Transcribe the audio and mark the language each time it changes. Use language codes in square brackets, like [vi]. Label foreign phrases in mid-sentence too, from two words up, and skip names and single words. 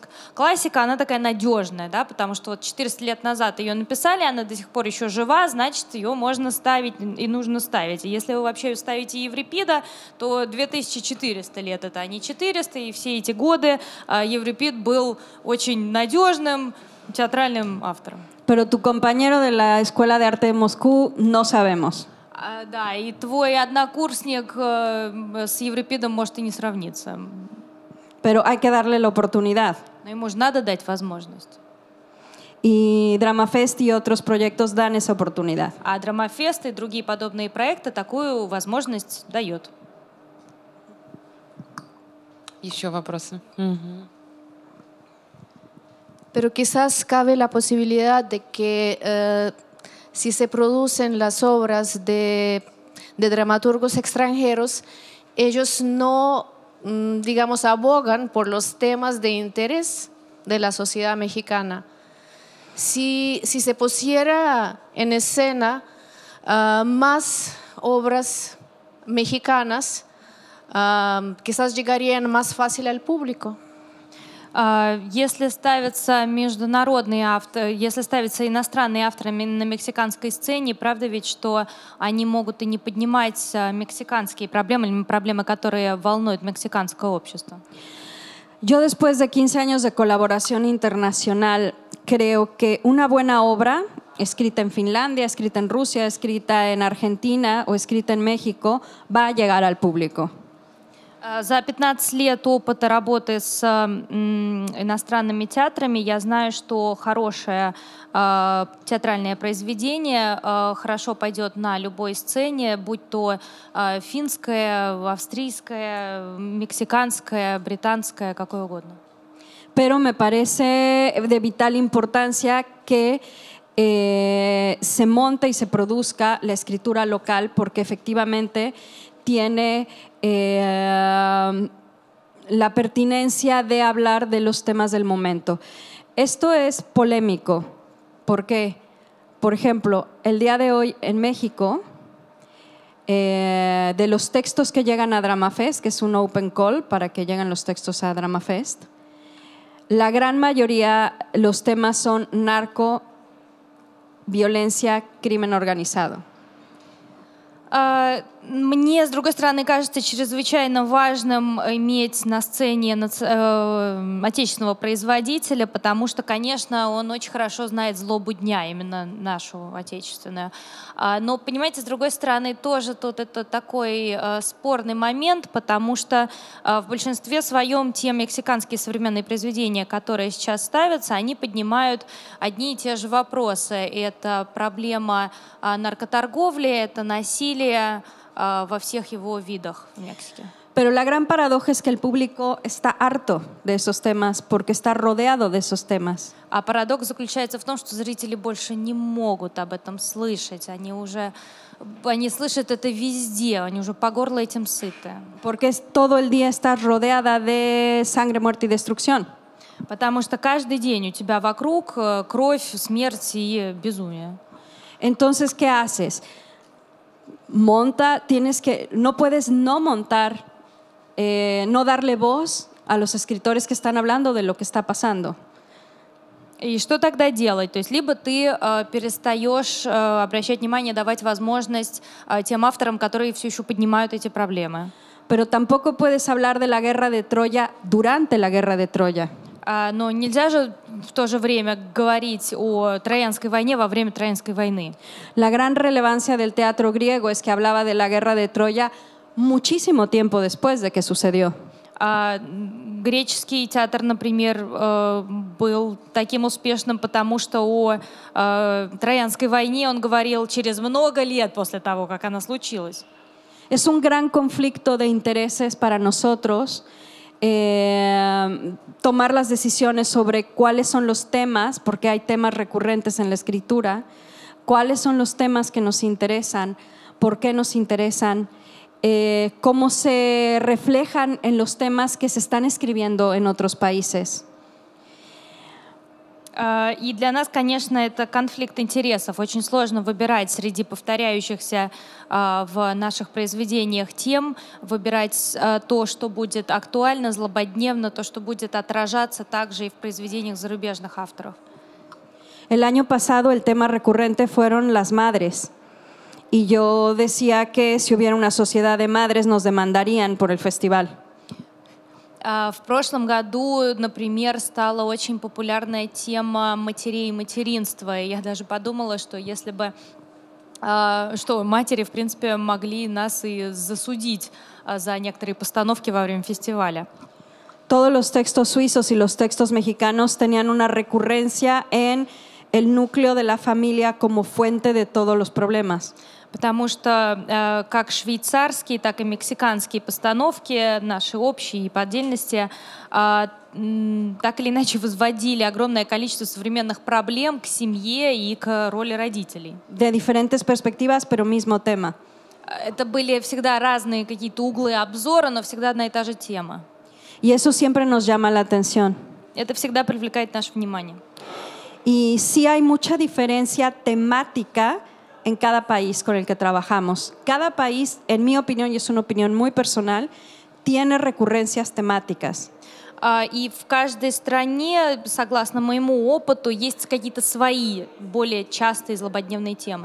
[ru] Классика, она такая надежная, да, потому что вот 400 лет назад ее написали, она до сих пор еще жива, значит, ее можно ставить и нужно ставить. И если вы вообще ставите Еврипида, то 2400 лет это, а не 400, и все эти годы Еврипид был очень надежным театральным автором. [es] Pero tu compañero de la Escuela de Arte de Moscú no sabemos. [ru] Да, и твой однокурсник с Еврипидом может и не сравниться. [es] Pero hay que darle la oportunidad. [ru] Но ему же надо дать возможность. [es] Y DramaFest y otros proyectos dan esa oportunidad. [ru] А Драмафест и другие подобные проекты такую возможность дают. Еще вопросы? [es] Pero quizás cabe la posibilidad de que si se producen las obras de dramaturgos extranjeros, ellos no, digamos, abogan por los temas de interés de la sociedad mexicana. Si se pusiera en escena más obras mexicanas, quizás llegarían más fácil al público. [ru] Если ставятся международные авторы, если ставятся иностранные авторы на мексиканской сцене, правда ведь, что они могут и не поднимать мексиканские проблемы, или проблемы, которые волнуют мексиканское общество? [es] Yo después de 15 años de colaboración internacional creo que una buena obra escrita en Finlandia, escrita en Rusia, escrita en Argentina o escrita en México va a llegar al público. [ru] За 15 лет опыта работы с иностранными театрами я знаю, что хорошее театральное произведение хорошо пойдет на любой сцене, будь то финское, австрийское, мексиканское, британское, какое угодно. [es] Pero me parece de vital importancia que se monte y se produzca la escritura local porque efectivamente tiene la pertinencia de hablar de los temas del momento. Esto es polémico porque, por ejemplo, el día de hoy en México, de los textos que llegan a DramaFest, que es un [en] open call [es] para que lleguen los textos a DramaFest, la gran mayoría, los temas son narco, violencia, crimen organizado. [ru] Мне, с другой стороны, кажется чрезвычайно важным иметь на сцене отечественного производителя, потому что, конечно, он очень хорошо знает злобу дня, именно нашу отечественную. Но, понимаете, с другой стороны, тоже тут это такой спорный момент, потому что в большинстве своем те мексиканские современные произведения, которые сейчас ставятся, они поднимают одни и те же вопросы. Это проблема наркоторговли, это насилие во всех его видах в Мексике. [es] Pero la gran paradoja es que el público está harto de esos temas porque está rodeado de esos temas. [ru] А парадокс заключается в том, что зрители больше не могут об этом слышать. Они слышат это везде, они уже по горло этим сыты. [es] Porque todo el día estás rodeada de sangre, muerte y destrucción. [ru] Потому что каждый день у тебя вокруг кровь, смерть и безумие. [es] Entonces, ¿qué haces? No puedes no montar, no darle voz a los escritores que están hablando de lo que está pasando. [ru] И что тогда делать? То есть либо ты перестаешь обращать внимание, давать возможность тем авторам, которые все еще поднимают эти проблемы. [es] Pero tampoco puedes hablar de la guerra de Troya durante la guerra de Troya. [ru] Но нельзя же в то же время говорить о Троянской войне во время Троянской войны. [es] La gran relevancia del teatro griego es que hablaba de la guerra de Troya muchísimo tiempo después de que sucedió. [ru] Греческий театр, например, был таким успешным, потому что о Троянской войне он говорил через много лет после того, как она случилась. [es] Es un gran conflicto de intereses para nosotros tomar las decisiones sobre cuáles son los temas, porque hay temas recurrentes en la escritura, cuáles son los temas que nos interesan, por qué nos interesan, cómo se reflejan en los temas que se están escribiendo en otros países. [ru] И для нас, конечно, это конфликт интересов. Очень сложно выбирать среди повторяющихся в наших произведениях тем, выбирать то, что будет актуально, злободневно, то, что будет отражаться также и в произведениях зарубежных авторов. [es] El año pasado el tema recurrente fueron las madres. Y yo decía que si hubiera una sociedad de madres nos demandarían por el festival. [ru] В прошлом году, например, стала очень популярная тема матерей и материнства. И я даже подумала, что если бы что матери, в принципе, могли нас и засудить за некоторые постановки во время фестиваля. [es] Todos los textos suizos y los textos mexicanos tenían una recurrencia en el núcleo de la familia como fuente de todos los problemas. [ru] Потому что как швейцарские, так и мексиканские постановки, наши общие и по отдельности, так или иначе возводили огромное количество современных проблем к семье и к роли родителей. [es] De diferentes perspectivas, pero mismo tema. [ru] Это были всегда разные какие-то углы обзора, но всегда одна и та же тема. [es] Y eso siempre nos llama la atención. [ru] Это всегда привлекает наше внимание. [es] Y sí hay mucha diferencia temática en cada país con el que trabajamos. Cada país, en mi opinión, y es una opinión muy personal, tiene recurrencias temáticas. [ru] И в каждой стране, согласно моему опыту, есть какие-то свои более частые злободневные темы.